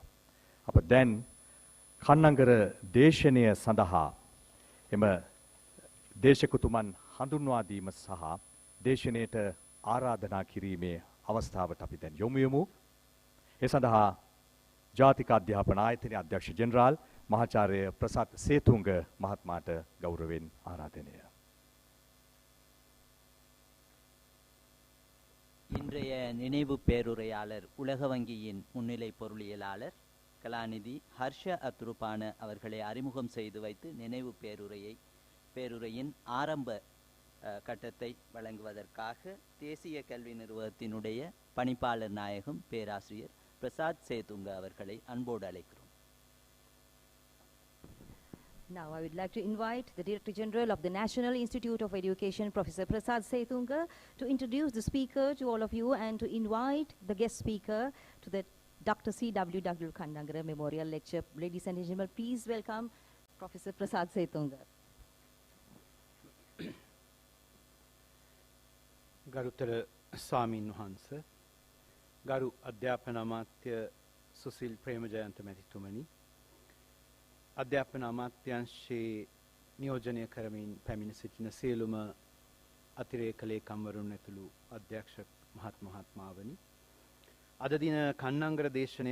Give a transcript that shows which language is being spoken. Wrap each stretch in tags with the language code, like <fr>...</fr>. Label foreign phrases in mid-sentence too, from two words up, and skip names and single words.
<si>අප දැන් kannangara දේශනය සඳහා එම දේශකතුමන් හඳුන්වා දීම සහ දේශනයට ආරාධනා කිරීමේ අවස්ථාවට අපි දැන් යොමු වෙමු. ඒ සඳහා ජාතික අධ්‍යාපන ආයතනයේ අධ්‍යක්ෂ ජෙනරාල් මහාචාර්ය ප්‍රසාද් සේතුංග මහත්මයාට ගෞරවයෙන් ආරාධනය.</si> <ta>இன்றைய நினைவு பேருரையாளர் உலக வங்கியின் முன்னிலை பொருளியலாளர் கலாநிதி ஹர்ஷ அத்ருபான அவர்களை அறிமுகம் செய்து வைத்து நினைவு பேருரையின் ஆரம்ப கட்டத்தை வழங்குவதற்காக தேசிய கல்வி நிறுவனத்தினுடைய பணிப்பாளர் நாயகம் பேராசிரியர் பிரசாத் சேதுங்க அவர்களை அன்போடு அழைக்கிறோம்.</ta> <en>Now I would like to invite the Director General of the National Institute of Education, Professor Prasad Setunga, to introduce the speaker to all of you and to invite the guest speaker to the Dr. CWW Kannangara Memorial Lecture. Ladies and gentlemen, please welcome Professor Prasad Setunga.</en> <si>ගරුතර ස්වාමීන් වහන්ස, ගරු අධ්‍යාපන අමාත්‍ය සුසිල් ප්‍රේමජයන්ත මැතිතුමනි, අධ්‍යාපන අමාත්‍යංශයේ නියෝජනය කරමින් පැමිණ සිටින සියලුම අතිරේක ලේකම්වරුන් ඇතුළු අධ්‍යක්ෂ මහත්මයාවනි, අද දින kannangara දේශනය</si>